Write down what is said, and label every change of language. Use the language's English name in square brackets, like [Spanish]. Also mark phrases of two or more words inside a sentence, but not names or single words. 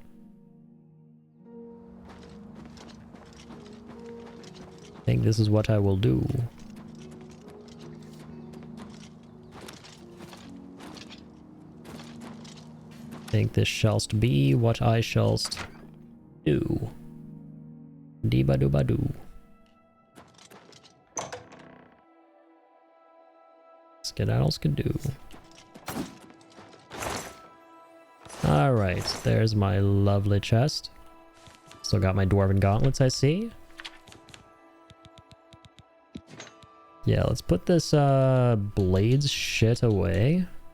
[English] I think this is what I will do. I think this shallst be what I shallst do. Dee-ba-doo-ba-doo. Skedaddles could do. Alright, there's my lovely chest. Still got my dwarven gauntlets, I see. Yeah, let's put this blades shit away.